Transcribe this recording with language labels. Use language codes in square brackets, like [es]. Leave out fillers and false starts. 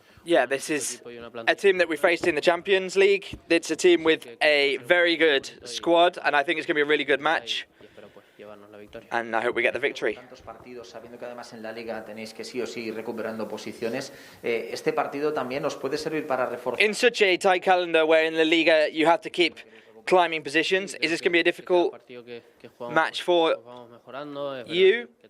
[en] Yeah, this is a team that we faced in the Champions League. It's a team with a very good squad, and I think it's going to be a really good match. And I hope we get the victory. [es] Tantos partidos, sabiendo que además en la Liga tenéis que sí o sí ir recuperando posiciones, este partido también os puede servir para reforzar. [en] In such a tight calendar where in the Liga you have to keep climbing positions, is this going to be a difficult match for you?